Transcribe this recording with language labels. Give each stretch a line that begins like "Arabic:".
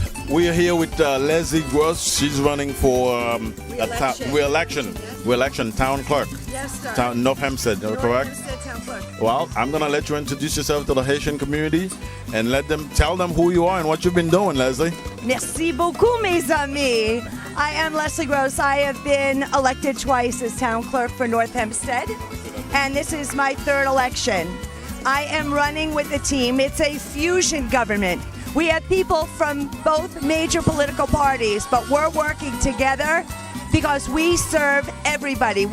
English: We are here with Leslie Gross. She's running for re-election town clerk. Yes, sir. North Hempstead, correct? Hempstead Town Clerk. Well, I'm going to let you introduce yourself to the Haitian community and tell them who you are and what you've been doing, Leslie.
French: Merci beaucoup, mes amis.
English: I am Leslie Gross. I have been elected twice as town clerk for North Hempstead, and this is my third election. I am running with a team. It's a fusion government. We have people from both major political parties, but we're working together because we serve everybody.